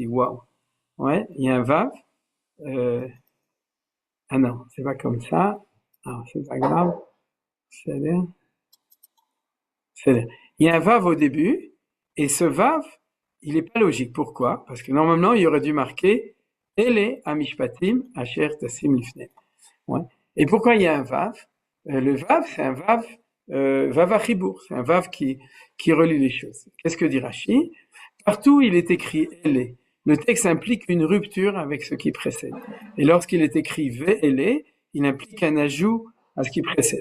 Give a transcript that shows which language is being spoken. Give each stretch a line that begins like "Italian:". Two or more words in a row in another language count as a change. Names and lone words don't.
French: Waouh. Il y a un Vav. Ah non, c'est pas comme ça. Alors, c'est pas grave. C'est-à-dire, il y a un Vav au début, et ce Vav, il est pas logique. Pourquoi? Parce que normalement, il y aurait dû marquer
Hebrew: אלה המשפטים אשר תשים לפניהם.
French: Et pourquoi il y a un Vav? Le Vav, c'est un Vav
Hebrew: וו החיבור,
French: c'est un Vav qui relie les choses. Qu'est-ce que dit Rashi? Partout il est écrit Ele, le texte implique une rupture avec ce qui précède. Et lorsqu'il est écrit Ve'ele, il implique un ajout à ce qui précède.